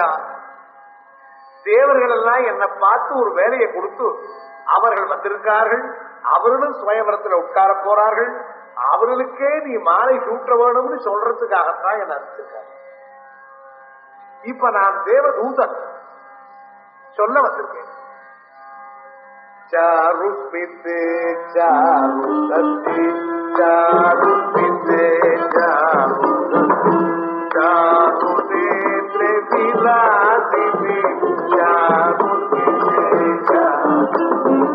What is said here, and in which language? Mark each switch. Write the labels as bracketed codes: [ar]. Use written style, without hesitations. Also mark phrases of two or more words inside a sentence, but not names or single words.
[ta] தேவர்கள் எல்லாம் என்னை பார்த்து ஒரு வேலையை கொடுத்து அவர்கள் வந்திருக்கார்கள். அவர்களும் சுயவரத்தில் உட்கார போறார்கள். அவர்களுக்கே நீ மாலை சூட்ட வேணும்னு சொல்றதுக்காகத்தான் என்ன அனுப்பிச்சிருக்காங்க. இப்ப நான் தேவதூதன் சொல்ல வந்திருக்கேன். [sa] चारु पिते चारु सती चारु पिते चारु चारु नेत्रे विलासिनी चारु पिते चारु